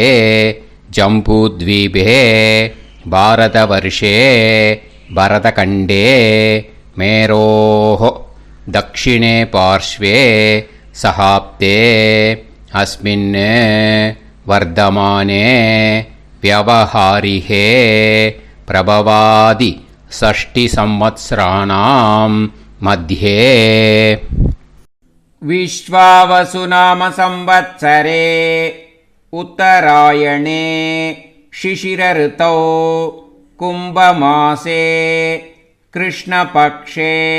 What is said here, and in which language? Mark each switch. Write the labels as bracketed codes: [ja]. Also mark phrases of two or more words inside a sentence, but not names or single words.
[sa] जम्बूद्वीपे भरतवर्षे भरतखण्डे मेरोः दक्षिणे पार्श्वे शकाब्दे अस्मिन् वर्तमाने व्यावहारिके प्रभवादि षष्टि संवत्सराणां मध्ये. विश्वावसुनाम संवत्सरे उत्तरायणे शिशिर ऋतौ कुंभमासे कृष्णपक्षे